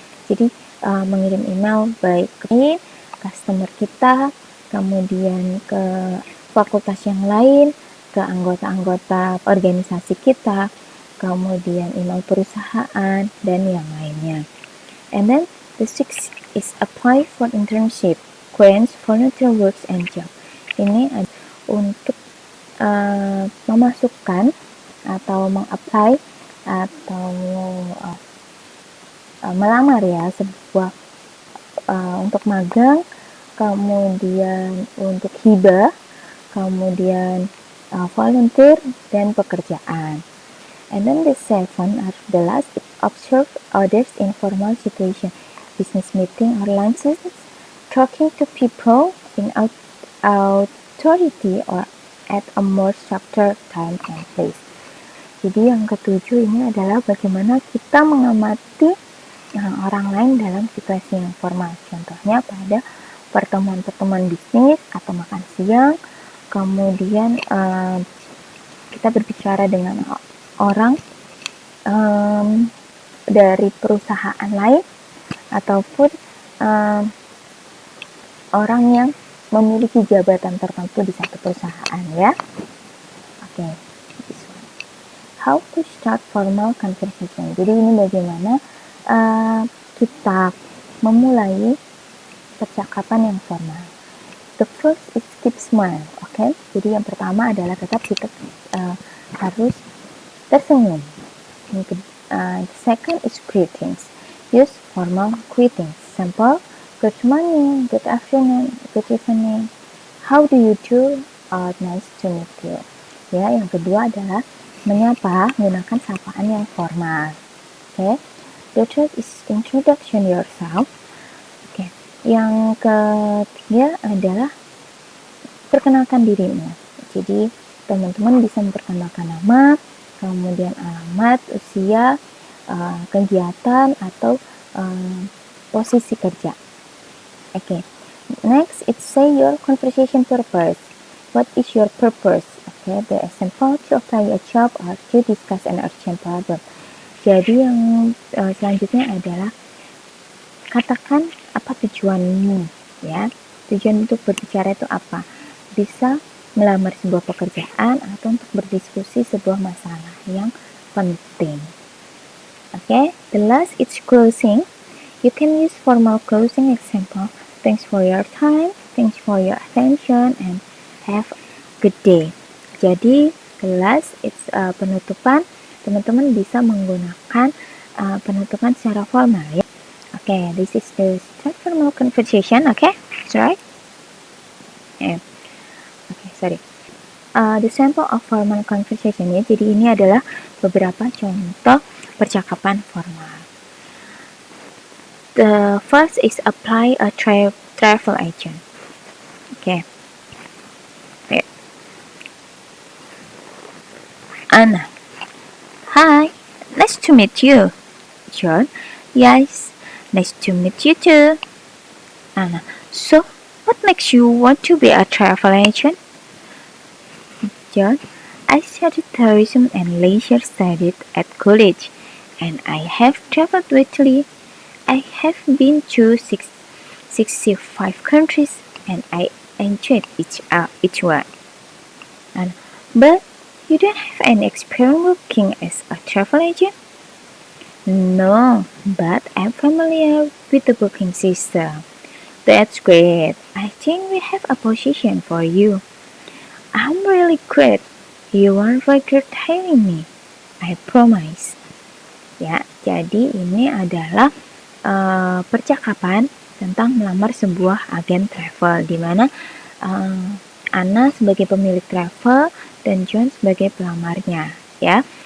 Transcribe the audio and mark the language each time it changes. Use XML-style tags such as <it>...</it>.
<id>Jadi mengirim email baik ke customer kita, kemudian ke fakultas yang lain, ke anggota-anggota organisasi kita, kemudian email perusahaan, dan yang lainnya.</id> <en>And then the sixth is apply for internship, grants, volunteer works, and job.</en> <id>Ini untuk memasukkan atau mengapply atau melamar ya sebuah untuk magang kemudian untuk hibah, kemudian volunteer, dan pekerjaan.</id> <en>And then the 7 are the last, observe others in formal situation, business meeting or lunches, talking to people in authority or at a more structured time and place.</en> <id>Jadi yang ketujuh ini adalah bagaimana kita mengamati orang lain dalam situasi yang formal. Contohnya pada pertemuan-pertemuan bisnis atau makan siang, kemudian kita berbicara dengan orang dari perusahaan lain ataupun orang yang memiliki jabatan tertentu di satu perusahaan, ya.</id> <en>Oke, this one. How to start formal conversation.</en> <id>Jadi ini bagaimana kita memulai percakapan yang formal.</id> <en>The first is keep smile, oke?</en> <id>Jadi yang pertama adalah tetap kita harus tersenyum.</id> <en>The second is greetings. Use formal greetings. Simple. Good morning, good afternoon, good evening. How do you do? Nice to meet you.</en> <id>Ya, yang kedua adalah menyapa menggunakan sapaan yang formal. Oke.</id> <en>The third is introduction yourself. Oke.</en> <id>Yang ketiga adalah perkenalkan dirimu. Jadi teman-teman bisa memperkenalkan nama, kemudian alamat, usia, kegiatan atau posisi kerja.</id> <en>Okay. Next, it's say your conversation purpose. What is your purpose? Okay. The example to apply a job or to discuss an urgent problem.</en> <id>Jadi yang selanjutnya adalah katakan apa tujuanmu, ya. Tujuan untuk berbicara itu apa? Bisa melamar sebuah pekerjaan atau untuk berdiskusi sebuah masalah yang penting. Okay.</id> <en>The last is closing. You can use formal closing example. Thanks for your time, thanks for your attention, and have a good day.</en> <id>Jadi,</id> <en>the last it's</en> <id>penutupan. Teman-teman bisa menggunakan penutupan secara formal, ya.</id> <en>Okay, this is the start formal conversation. Okay, that's right. Yeah. Okay, sorry. The sample of formal conversation, ya.</en> <id>Jadi ini adalah beberapa contoh percakapan formal.</id> <en>The first is apply a travel agent. Okay. Yeah. Anna. Hi. Nice to meet you. John. Yes. Nice to meet you too. Anna. So, what makes you want to be a travel agent? John. I studied tourism and leisure studies at college, and I have traveled widely. I have been to 65 countries, and I enjoyed each one. But you don't have any experience working as a travel agent? No, but I'm familiar with the booking system. That's great. I think we have a position for you. I'm really glad you won't regret hiring me. I promise.</en> <id>Ya, jadi ini adalah percakapan tentang melamar sebuah agen travel, di mana Anna sebagai pemilik travel dan John sebagai pelamarnya, ya.</id>